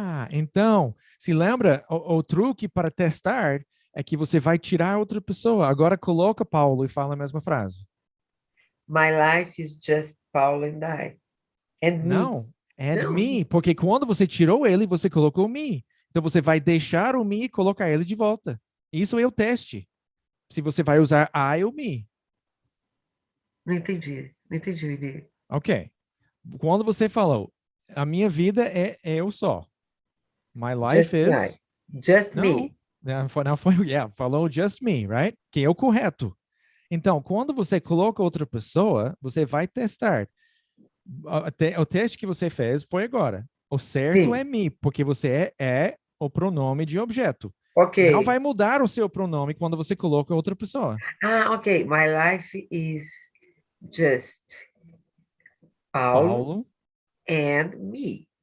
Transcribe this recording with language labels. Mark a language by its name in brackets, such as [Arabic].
[Portuguese] Então, se lembra, o truque para testar é que você vai tirar outra pessoa. Agora coloca Paulo e fala a mesma frase. [English] My life is just Paulo and I. And me. [Portuguese] Não, and Não. me, porque quando você tirou ele, você colocou me. Então você vai deixar o me e colocar ele de volta. Isso é o teste. Se você vai usar I ou me. Não entendi, Willy. Ok. Quando você falou, a minha vida é eu só. [English] My life is... Just [Portuguese] Não, [English] me. [Portuguese] não foi, yeah, falou [English] just me, right? [Portuguese] Que é o correto. Então, quando você coloca outra pessoa, você vai testar. O teste que você fez foi agora. O certo Sim. é me, porque você é o pronome de objeto. Ok. Não vai mudar o seu pronome quando você coloca outra pessoa. Ok. [English] My life is just Paulo and me.